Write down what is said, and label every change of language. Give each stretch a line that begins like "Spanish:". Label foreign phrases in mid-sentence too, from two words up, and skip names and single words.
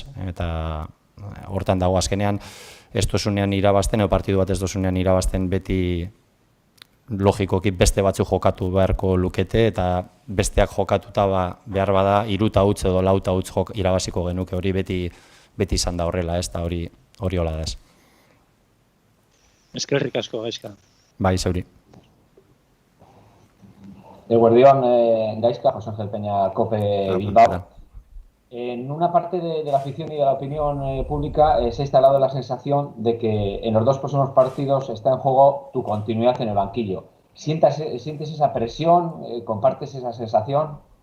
Basque: Eta hortan dago azkenean, ez dozunean irabazten, edo partidu bat ez dozunean irabazten beti logikoki beste batzu jokatu beharko lukete, eta besteak jokatuta behar bada 3 huts edo 4 huts irabaziko genuke, hori beti izan da horrela, ez da hori hola da ez. Eskerrik asko, Gaizka. Bai, zeuri. Eguerdion, Gaizka,
Spanish: José Ángel Peña, COPE Bilbao. En una parte de la afición y de la opinión pública se ha instalado la sensación de que en los 2 próximos partidos está en juego tu continuidad en el banquillo. ¿Sientes esa presión? ¿Compartes esa sensación?